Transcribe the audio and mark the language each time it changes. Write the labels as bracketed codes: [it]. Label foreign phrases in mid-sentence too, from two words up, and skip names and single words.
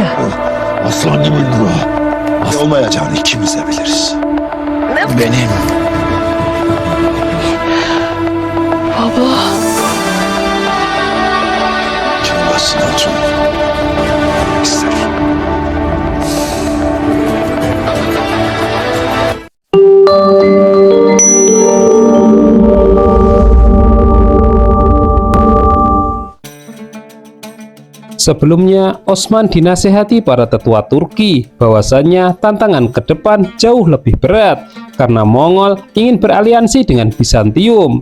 [tr] Aslanımın ruhu. Olmayacağını ikimiz de biliriz. Benim. Baba. Kendisine otur. İster. [id] Sebelumnya, Osman dinasehati para tetua Turki bahwasannya tantangan ke depan jauh lebih berat karena Mongol ingin beraliansi dengan Bizantium.